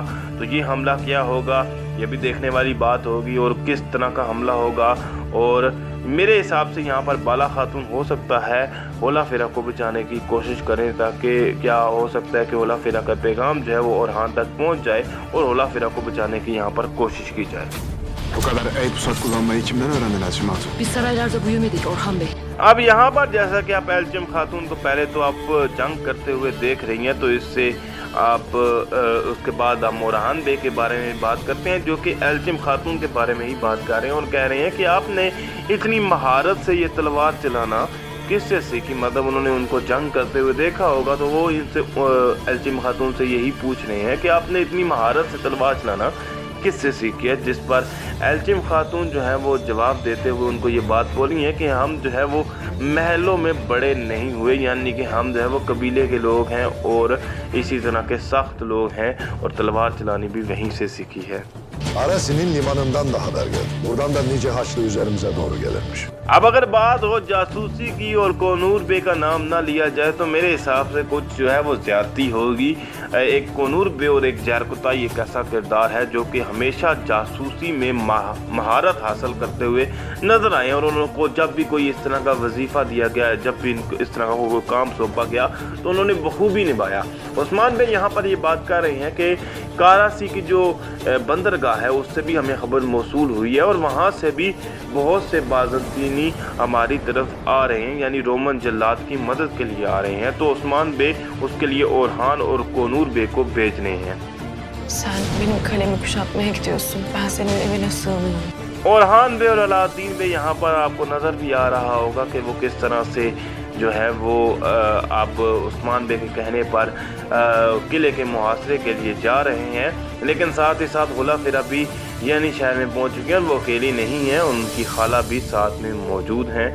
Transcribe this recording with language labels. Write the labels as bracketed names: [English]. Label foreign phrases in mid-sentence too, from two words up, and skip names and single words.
[Hindi] तो ये हमला क्या होगा ये भी देखने वाली बात होगी और किस तरह का हमला होगा। और मेरे हिसाब से यहाँ पर बाला खातून हो सकता है होला फ़िरा को बचाने की कोशिश करें, ताकि क्या हो सकता है कि होला फ़िरा का पैगाम जो है वो ओरहान तक पहुँच जाए और होला फ़िरा को बचाने की यहाँ पर कोशिश की जाए। [Turkish] Bu kadar el pusat kullanmayı kimden öğrendin Elçin Hatun? Biz saraylarda büyümedik Orhan Bey. [Hindi] अब यहाँ पर जैसा कि आप एल्चिम खातून को पहले तो आप जंग करते हुए देख रही हैं, तो इससे आप उसके बाद हम ओरहान बे के बारे में बात करते हैं, जो कि एल्चिम खातून के बारे में ही बात कर रहे हैं और कह रहे हैं कि आपने इतनी महारत से ये तलवार चलाना किससे सीखी। मतलब उन्होंने उनको जंग करते हुए देखा होगा, तो वो इनसे एल्चिम खातून से यही पूछ रहे हैं कि आपने इतनी महारत से तलवार चलाना किससे सीखी है। जिस पर एल्चिम खातून जो है वो जवाब देते हुए उनको ये बात बोली है कि हम जो है वो महलों में बड़े नहीं हुए, यानी कि हम जो है वो कबीले के लोग हैं और इसी तरह के सख्त लोग हैं और तलवार चलानी भी वहीं से सीखी है। [Turkish] Aresi'nin limanından da haber geldi. Buradan da nice haçlı üzerimize doğru gelirmiş. [Hindi] अब अगर बात हो जासूसी की और कोनूर बे का नाम ना लिया जाए तो मेरे हिसाब से कुछ जो है वो ज्यादती होगी। एक कोनूर बे और एक जरकुताई एक ऐसा किरदार है जो कि हमेशा जासूसी में महारत हासिल करते हुए नजर आए और उनको जब भी कोई इस तरह का वजीफा दिया गया, जब भी इनको इस तरह का कोई काम सौंपा गया तो उन्होंने बखूबी निभाया। उस्मान बे यहाँ पर ये बात कर रहे हैं कि कराची की जो बंदरगाह है उससे भी हमें खबर मौसूल हुई है और वहाँ से भी बहुत से बाज़दीनी हमारी तरफ आ रहे हैं, यानी रोमन जल्लाद की मदद के लिए आ रहे हैं। तो उस्मान बे उसके लिए ओरहान और कोनूर बे को भेज रहे हैं। [Turkish] Sen benim kalemi kuşatmaya gidiyorsun. Ben senin evine sığınıyorum. [Hindi] ओरहान बे और अलाउद्दीन बे यहाँ पर आपको नज़र भी आ रहा होगा कि वो किस तरह से जो है वो आप उस्मान बे के कहने पर किले के मुहासरे के लिए जा रहे हैं, लेकिन साथ ही साथ गुला फिरा भी यानी शहर में पहुंच चुके हैं। वो अकेली नहीं हैं, उनकी खाला भी साथ में मौजूद हैं।